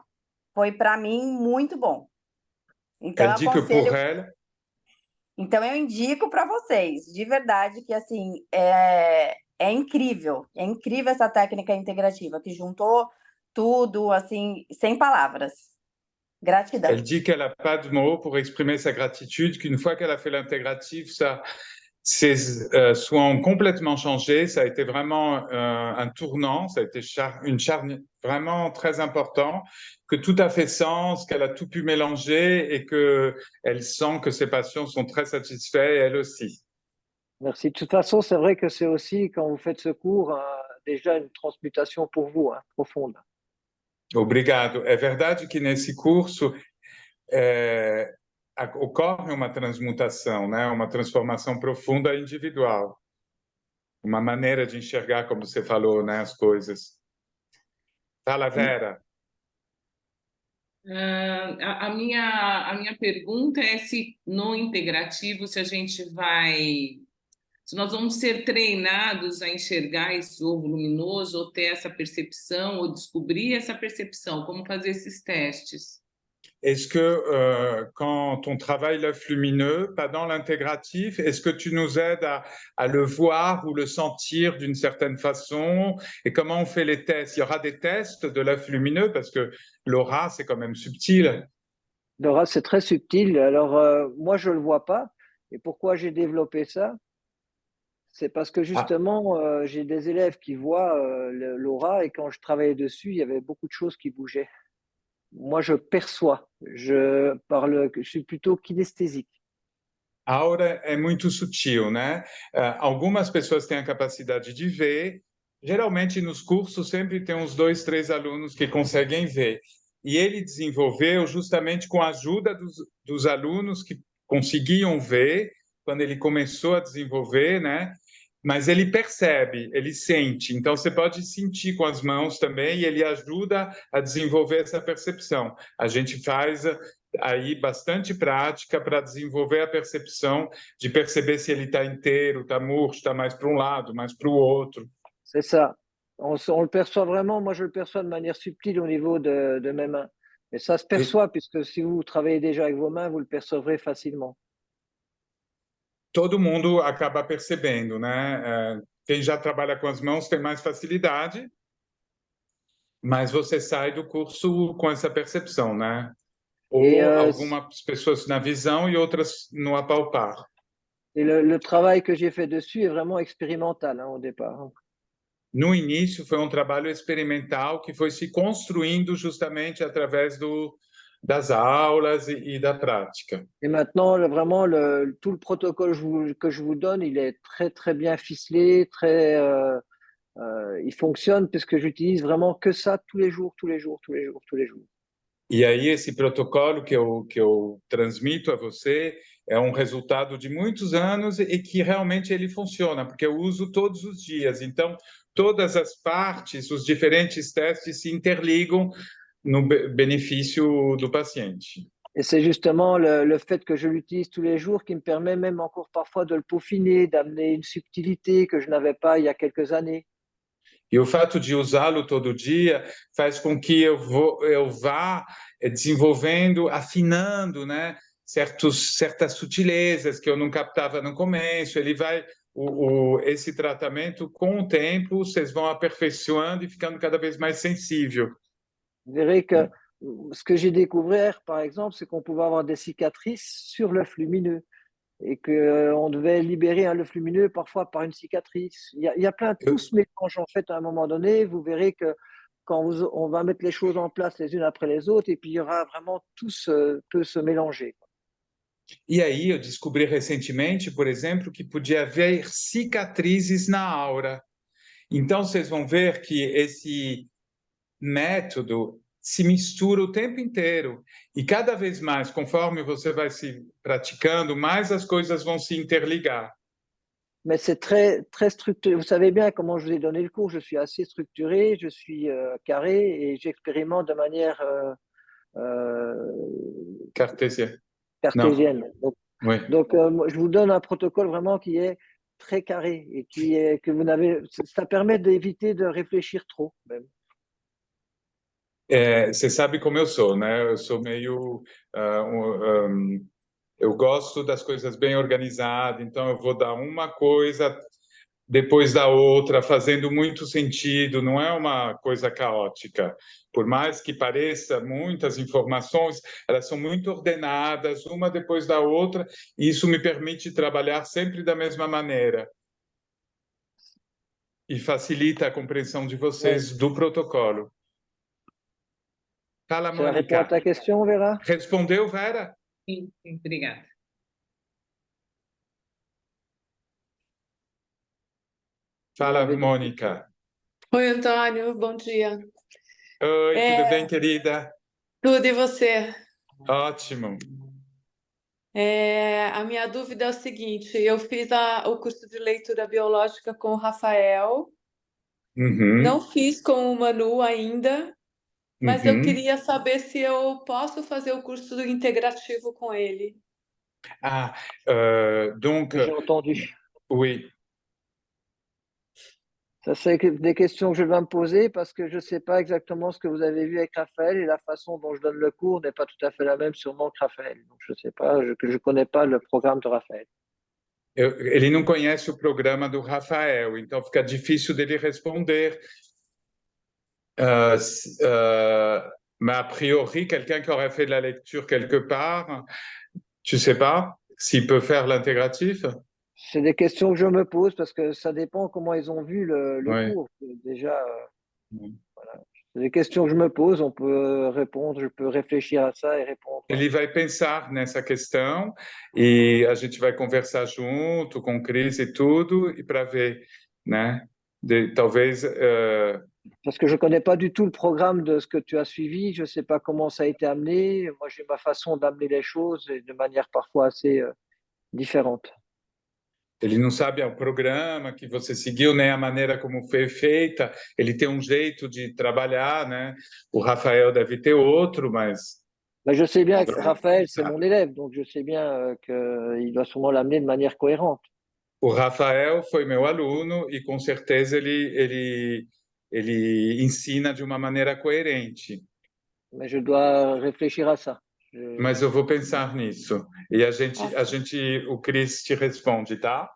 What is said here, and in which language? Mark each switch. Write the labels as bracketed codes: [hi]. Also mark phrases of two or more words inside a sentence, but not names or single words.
[pt] Foi para mim muito bom. Então, Então, eu indico para vocês, de verdade, que assim é incrível essa técnica integrativa, que juntou tudo, assim, sem palavras. Gratidão. [fr] Elle dit qu'elle n'a pas de mots pour exprimer sa gratitude, qu'une fois qu'elle a fait l'intégrative, ses soins ont complètement changé, ça a été vraiment un tournant, ça a été une charnière vraiment très important, que tout a fait sens, qu'elle a tout pu mélanger et qu'elle sent que ses patients sont très satisfaits, elle aussi. Merci. De toute façon, c'est vrai que c'est aussi, quand vous faites ce cours, déjà une transmutation pour vous, profonde. [pt] Obrigado. É verdade que nesse curso ocorre uma transmutação, né? Uma transformação profunda individual. Uma maneira de enxergar, como você falou, né, as coisas. Fala, Vera. A minha pergunta é se no integrativo, se nós vamos ser treinados a enxergar esse ovo luminoso, ou ter essa percepção, ou descobrir essa percepção, como fazer esses testes? [fr] est-ce que quand on travaille l'œuf lumineux, pendant l'intégratif, est-ce que tu nous aides à le voir ou le sentir d'une certaine façon? Et comment on fait les tests? Il y aura des tests de l'œuf lumineux parce que l'aura, c'est quand même subtil. L'aura, c'est très subtil. Alors, moi, je ne le vois pas. Et pourquoi j'ai développé ça? C'est parce que justement, j'ai des élèves qui voient l'aura et quand je travaillais dessus, il y avait beaucoup de choses qui bougeaient. Moi, je perçois. Je suis plutôt kinesthésique. [pt] A aura é muito sutil, né? Algumas pessoas têm a capacidade de ver. Geralmente, nos cursos, sempre tem uns 2, 3 alunos que conseguem ver. E ele desenvolveu justamente com a ajuda dos alunos que conseguiam ver, quando ele começou a desenvolver, né? Mas ele percebe, ele sente. Então, você pode sentir com as mãos também, e ele ajuda a desenvolver essa percepção. A gente faz aí bastante prática para desenvolver a percepção de perceber se ele está inteiro, está murcho, está mais para um lado, mais para o outro. [fr] C'est ça. On le perçoit vraiment. Moi, je le perçois de manière subtile au niveau de mes mains. Et ça se perçoit, puisque si vous travaillez déjà avec vos mains, vous le percevrez facilement. [pt] Todo mundo acaba percebendo, né? Quem já trabalha com as mãos tem mais facilidade, mas você sai do curso com essa percepção, né? Ou algumas pessoas na visão e outras no apalpar. [fr] Et le travail que j'ai fait dessus est vraiment expérimental, au départ. [pt] No início foi um trabalho experimental que foi se construindo justamente através das aulas e da prática. [fr] Et maintenant, vraiment, tout le protocole que je vous donne, il est très, très bien ficelé, il fonctionne parce que j'utilise vraiment que ça tous les jours, tous les jours, tous les jours, tous les jours. [pt] E aí esse protocolo que eu transmito a você é um resultado de muitos anos e que realmente ele funciona, porque eu uso todos os dias. Então, todas as partes, os diferentes testes se interligam no benefício do paciente. [fr] Et c'est justement le fait que je l'utilise tous les jours qui me permet même encore parfois de le peaufiner, d'amener une subtilité que je n'avais pas il y a quelques années. [pt] E o fato de usá-lo todo dia faz com que eu vá desenvolvendo, afinando, né, certas sutilezas que eu não captava no começo. Ele vai, esse tratamento, com o tempo, vocês vão aperfeiçoando e ficando cada vez mais sensível. [fr] Vous verrez que ce que j'ai découvert, par exemple, c'est qu'on pouvait avoir des cicatrices sur l'œuf lumineux et qu'on devait libérer un œuf lumineux parfois par une cicatrice. Il y a plein de tout se mélange en fait à un moment donné. Vous verrez que quand on va mettre les choses en place les unes après les autres, et puis il y aura vraiment tout peut se mélanger. [pt] E aí eu descobri recentemente, por exemplo, que podia haver cicatrizes na aura. Então vocês vão ver que esse método se mistura o tempo inteiro. E cada vez mais, conforme você vai se praticando, mais as coisas vão se interligar. [fr] Mais c'est très, très structuré. Vous savez bien comment je vous ai donné le cours. Je suis assez structuré, je suis carré et j'expérimente de manière cartésienne. Donc, oui. Donc je vous donne un protocole vraiment qui est très carré et que vous n'avez. Ça permet d'éviter de réfléchir trop, même. [pt] Você sabe como eu sou, né? Eu sou meio... eu gosto das coisas bem organizadas, então eu vou dar uma coisa depois da outra, fazendo muito sentido, não é uma coisa caótica. Por mais que pareça muitas informações, elas são muito ordenadas, uma depois da outra, e isso me permite trabalhar sempre da mesma maneira. E facilita a compreensão de vocês do protocolo. Fala, Mônica. [fr] Ça répond à ta question, Vera? [pt] Respondeu, Vera? Sim, obrigada. Fala, Mônica. Oi, Antônio, bom dia. Oi, tudo bem, querida? Tudo, e você? Ótimo. A minha dúvida é o seguinte, eu fiz o curso de leitura biológica com o Rafael, não fiz com o Manu ainda, mas eu queria saber se eu posso fazer o curso do integrativo com ele. [fr] Donc... J'ai entendu. Oui. Ça, c'est des questions que je dois me poser parce que je ne sais pas exactement ce que vous avez vu avec Raphaël et la façon dont je donne le cours n'est pas tout à fait la même sûrement que Raphaël. Donc, je ne sais pas, je connais pas le programme de Raphaël. [pt] Ele não conhece o programa do Rafael, então fica difícil dele responder. [fr] Mais a priori, quelqu'un qui aurait fait de la lecture quelque part, tu ne sais pas s'il peut faire l'intégratif? C'est des questions que je me pose parce que ça dépend comment ils ont vu le Ouais. cours. Déjà, voilà. C'est des questions que je me pose, on peut répondre, je peux réfléchir à ça et répondre. [pt] Ele vai pensar nessa questão e a gente vai conversar junto com o Cris e tudo, e para ver, né? Talvez. [fr] Parce que je ne connais pas du tout le programme de ce que tu as suivi, je ne sais pas comment ça a été amené. Moi, j'ai ma façon d'amener les choses et de manière parfois assez différente. [pt] Ele não sabe o programa que você seguiu, nem a maneira como foi feita. Ele tem um jeito de trabalhar, né? O Rafael deve ter outro, mas. [fr] Mais je sais bien que Raphaël, c'est mon élève, donc je sais bien qu'il doit sûrement l'amener de manière cohérente. [pt] O Rafael foi meu aluno e com certeza ele ensina de uma maneira coerente. [fr] Mais je dois réfléchir à ça. [pt] Mas eu vou pensar nisso. E o Cris te responde, tá?